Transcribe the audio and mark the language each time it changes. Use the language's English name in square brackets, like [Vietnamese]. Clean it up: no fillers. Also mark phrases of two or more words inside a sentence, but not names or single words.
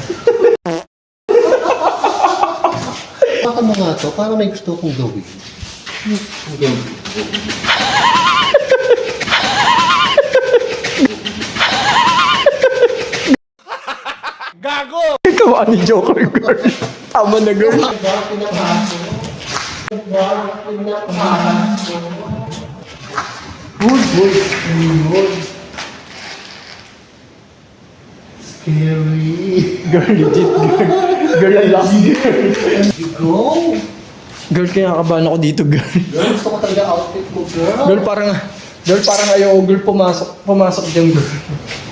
[Filipino] Baka mo nga to, parang may gusto kong gawin. Ikaw, ani Joker girl. Tama na girl. [English] Scary. Girl, legit girl. Girl, ang last girl. Go! [Filipino] Girl, kinakabahan ako dito girl. Girl, gusto ko talaga outfit mo, girl. Girl, parang ayaw girl pumasok dyan girl.